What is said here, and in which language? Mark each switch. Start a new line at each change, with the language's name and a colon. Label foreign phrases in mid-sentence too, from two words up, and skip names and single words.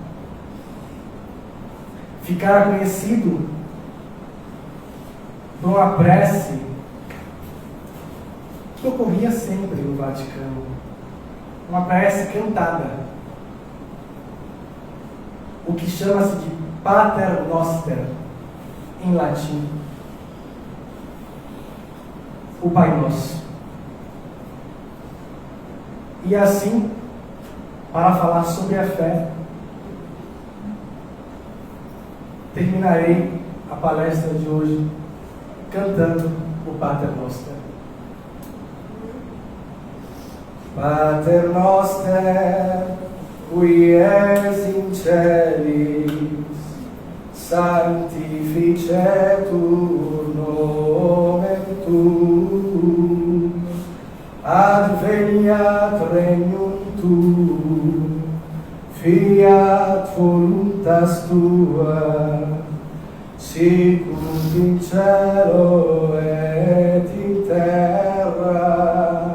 Portuguese: ficara conhecido por uma prece que ocorria sempre no Vaticano, uma prece cantada, o que chama-se de Pater Noster, em latim, o Pai Nosso. E assim, para falar sobre a fé, terminarei a palestra de hoje cantando o Pater Noster.
Latin: Pater Noster, qui es in celis, sanctificetur nomen tuum, adveniat regnum tuum, fiat voluntas tua, sicut in cielo et in terra.